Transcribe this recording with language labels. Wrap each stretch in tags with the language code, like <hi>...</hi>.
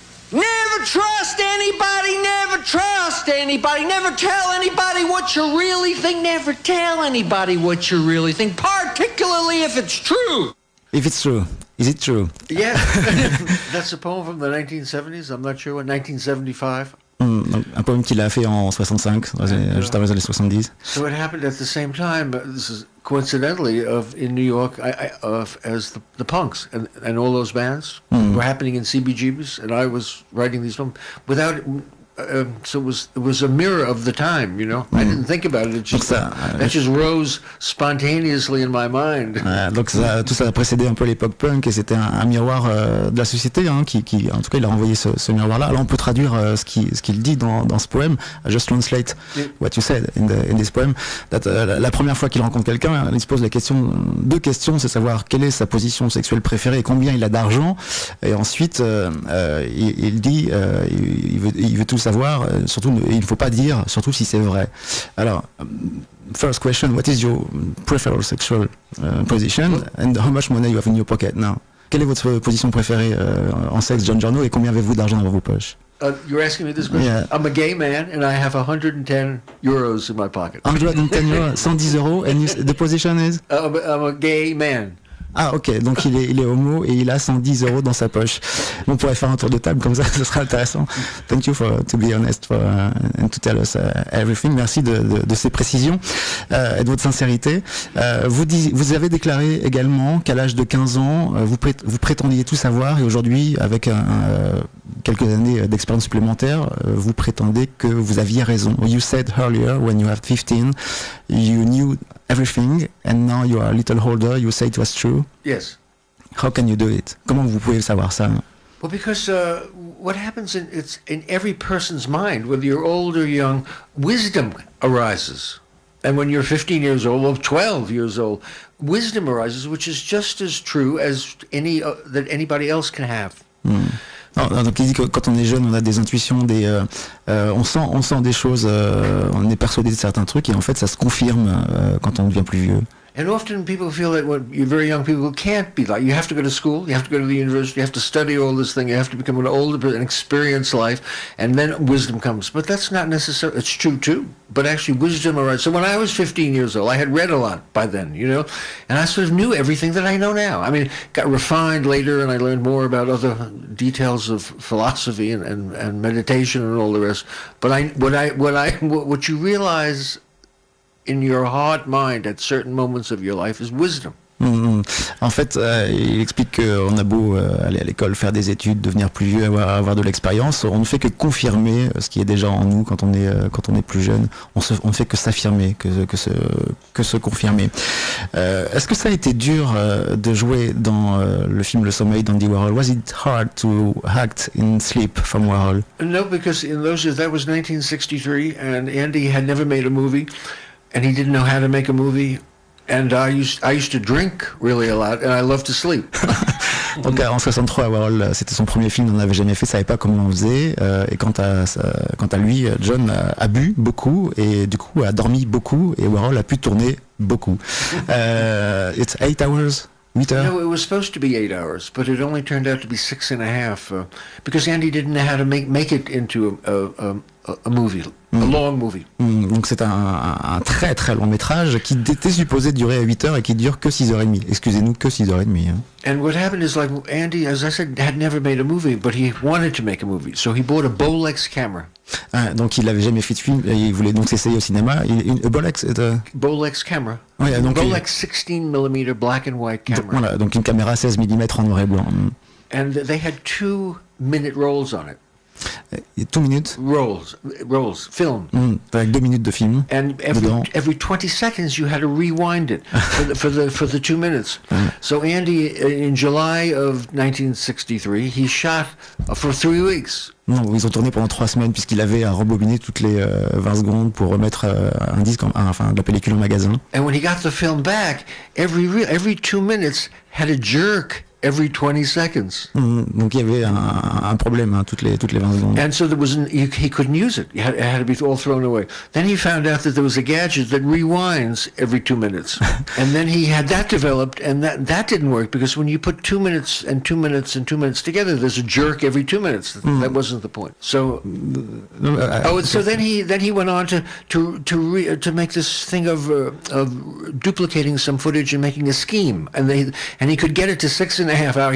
<en>Never trust anybody, never trust anybody, never tell anybody what you really think, never tell anybody what you really think, particularly if it's true. If it's true. Is it true? Yeah. That's a poem from the 1970s, I'm not sure what, 1975.</en> <fr>Un poème qu'il a fait en 65, juste avant les années 70.</fr> <en>So it happened at the same time, this is coincidentally, in New York, as the punks and all those bands were happening in CBGBs, and I was writing these poems without So it was a mirror of the time, you know. I didn't think about it. That just rose spontaneously in my mind.</en> <fr>Donc tout ça a précédé un peu l'époque punk et c'était un miroir de la société qui en tout cas il a envoyé ce miroir-là. Alors on peut traduire ce qu'il dit dans ce poème.</fr> <en>I just translate what you said in this poem.</en> <fr>La première fois qu'il rencontre quelqu'un, il se pose deux questions, c'est savoir quelle est sa position sexuelle préférée et combien il a d'argent. Et ensuite il dit il veut tout savoir, surtout il ne faut pas dire, surtout si c'est vrai.</fr> <en>Alors, first question, what is your preferred sexual position and how much money you have in your pocket now?</en> <fr>Quelle est votre position préférée en sexe, John Giorno, et combien avez-vous d'argent dans vos poches?</fr> <en>You're asking me this question? Yeah. I'm a gay man and I have 110 euros in my pocket. 110 euros, 110 euros, and the position is? I'm a gay man.</en> <fr>Ah ok, donc il est homo et il a 110 euros dans sa poche. On pourrait faire un tour de table comme ça, ce sera intéressant.</fr> <en>Thank you to be honest and to tell us everything.</en> <fr>Merci de ces précisions et de votre sincérité. Vous avez déclaré également qu'à l'âge de 15 ans, vous prétendiez tout savoir et aujourd'hui, avec quelques années d'expérience supplémentaire, vous prétendez que vous aviez raison.</fr> <en>You said earlier, when you were 15, you knew everything, and now you are a little older, you say it was true? Yes. How can you do it?</en> <fr>Comment vous pouvez savoir ça?</fr> <en>Well, because what happens in every person's mind, whether you're old or young, wisdom arises. And when you're 15 years old or 12 years old, wisdom arises, which is just as true as that anybody else can have.</en> <fr>Non, donc il dit que quand on est jeune, on a des intuitions, on sent des choses, on est persuadé de certains trucs et en fait ça se confirme quand on devient plus vieux.</fr> <en>And often people feel that when you're very young, people can't be like, you have to go to school, you have to go to the university, you have to study all this thing, you have to become an older person and experience life, and then wisdom comes. But that's not necessary. It's true too, but actually wisdom arises. So when I was 15 years old, I had read a lot by then, you know, and I sort of knew everything that I know now. I mean, got refined later and I learned more about other details of philosophy and meditation and all the rest. But what you realize in your heart mind at certain moments of your life is wisdom.</en> <fr>En fait, il explique qu'on a beau aller à l'école, faire des études, devenir plus vieux, avoir de l'expérience, on ne fait que confirmer ce qui est déjà en nous quand on est plus jeune. On ne fait que s'affirmer, que se confirmer. Est-ce que ça a été dur de jouer dans le film Le Sommeil d'Andy Warhol?</fr> <en>Was it hard to act in sleep from Warhol? No, because in those years, that was 1963, and Andy had never made a movie, and he didn't know how to make a movie. And I used to drink really a lot, and I love to sleep.</en> <fr>Donc en 63, Warhol, c'était son premier film, on n'avait jamais fait, savait pas comment on faisait. Et quant à lui, John a bu beaucoup et du coup a dormi beaucoup et Warhol a pu tourner beaucoup.</fr> <en>It's 8 hours.</en> <fr>8 heures?</fr> <en>No, it was supposed to be 8 hours, but it only turned out to be 6.5 because Andy didn't know how to make it into a movie, a long movie.</en> <fr>Donc c'est un très très long métrage qui était supposé durer à 8 heures et qui dure que 6h30. Excusez-nous, que 6h30. Hein.</fr> <en>And what happened is, like, Andy, as I said, had never made a movie, but he wanted to make a movie, so he bought a Bolex camera.</en> <fr>Donc il n'avait jamais fait de film, il voulait donc s'essayer au cinéma.</fr> <en>Bolex camera.</en> <fr>Ouais, donc</fr> <en>Bolex 16mm black and white camera.</en> <fr>Voilà, donc une caméra 16 mm en noir et blanc.</fr> <en>And they had 2-minute rolls on it. 2 minutes? Rolls, film.</en> <fr>Avec 2 minutes de film.</fr> <en>And every 20 seconds you had to rewind it for the 2 minutes. So Andy, in July of 1963, he shot for 3 weeks.</en> <fr>Non, ils ont tourné pendant 3 semaines puisqu'il avait à rembobiner toutes les 20 secondes pour remettre un disque, enfin de la pellicule en magasin.</fr> <en>And when he got the film back, every 2 minutes had a jerk. Every 20 seconds.</en> <fr>Donc il y avait un problème toutes les 20 secondes.</fr> <en>And so he couldn't use it. It had to be all thrown away. Then he found out that there was a gadget that rewinds every 2 minutes. And then he had that developed, and that didn't work because when you put 2 minutes and 2 minutes and 2 minutes together, there's a jerk every 2 minutes. That wasn't the point. So so then he went on to make this thing of duplicating some footage and making a scheme, and he could get it to 6.5 hours.</en>